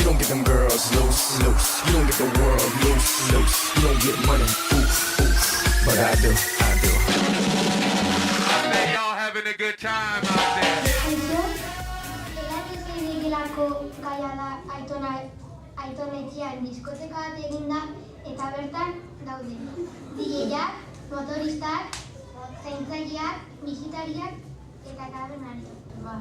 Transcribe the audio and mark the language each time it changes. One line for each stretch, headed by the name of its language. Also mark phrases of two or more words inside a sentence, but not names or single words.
English: them girls loose, loose. You don't get the world loose, loose. You don't get money, oof, oof. But I do, I do. I bet y'all having a good time out there.
Basque: Elako gaia da aitonetxean diskoteka bat eginda eta bertan daude DJak, motoristak, zaintzaileak, bisitariak eta tabernariak.